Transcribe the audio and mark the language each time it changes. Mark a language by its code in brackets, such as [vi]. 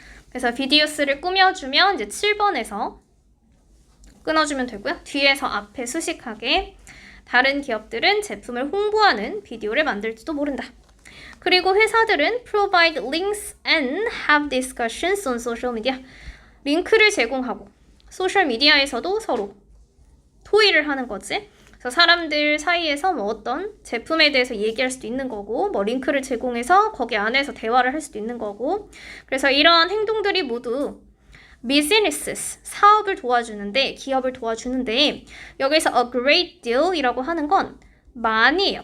[ko] 그래서 비디오스를 꾸며주면 이제 7번에서 끊어주면 되고요. 뒤에서 앞에 수식하게 다른 기업들은 제품을 홍보하는 비디오를 만들지도 모른다. 그리고 회사들은 [en] provide links and have discussions on social media. [ko] 링크를 제공하고 소셜미디어에서도 서로 토의를 하는 거지. 그래서 사람들 사이에서 뭐 어떤 제품에 대해서 얘기할 수도 있는 거고, 뭐 링크를 제공해서 거기 안에서 대화를 할 수도 있는 거고. 그래서 이러한 행동들이 모두 businesses, 사업을 도와주는데, 기업을 도와주는데, 여기서 a great deal 이라고 하는 건 많이에요.